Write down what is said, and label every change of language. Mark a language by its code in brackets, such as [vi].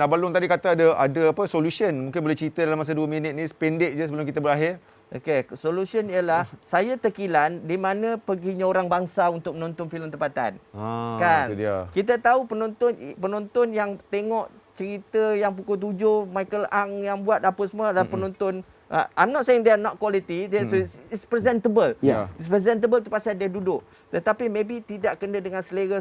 [ms] Abang Long tadi kata ada solution. Mungkin boleh cerita dalam masa 2 minit ni, pendek je sebelum kita berakhir. Okey, solution ialah saya terkilan di mana perginya orang bangsa untuk menonton filem tempatan. Kan? Itu dia. Kita tahu penonton yang tengok cerita yang pukul 7 Michael Ang yang buat apa semua adalah penonton. [en] I'm not saying they are not quality, it's presentable. It's presentable [ms] tu pasal dia duduk. Tetapi maybe tidak kena dengan selera.